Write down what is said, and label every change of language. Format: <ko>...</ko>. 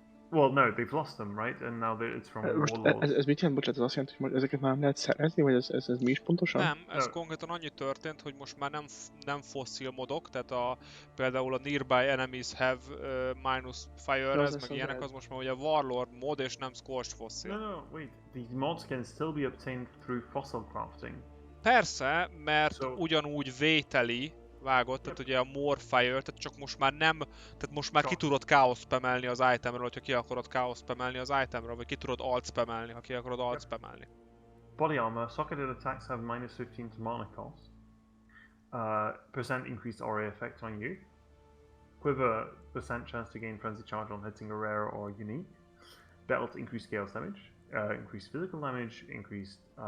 <en>Well, no, they've lost them, right? And now it's from Warlords.</en> <hu>Ez mit jelent? Bocsánat, ez azt jelenti, hogy ezeket már nem lehet szerezni, vagy ez mi is pontosan? Nem, ez konkrétan annyi történt, hogy most már nem fossil modok, tehát például a Nearby Enemies have minus fire, ez meg ilyenek, az most már ugye Warlord mod és nem Scorched fossil.</hu> <en>No, wait. These mods can still be obtained through fossil crafting.</en> <hu>Persze, mert ugyanúgy vételi, vágott, tehát ugye a More Fire, tehát csak most már nem, tehát most már ki tudod Chaos spamelni az itemről, hogyha ki akarod Chaos spamelni az itemről, vagy ki tudod Alt spamelni, ha ki akarod Alt spamelni.</hu> <en>Body armor, socketed attacks have -15 to mana cost. % increased aura effect on you. Quiver, % chance to gain frenzy charge on hitting a rare or unique. Belt, increased chaos damage. Increased physical damage, increased</en>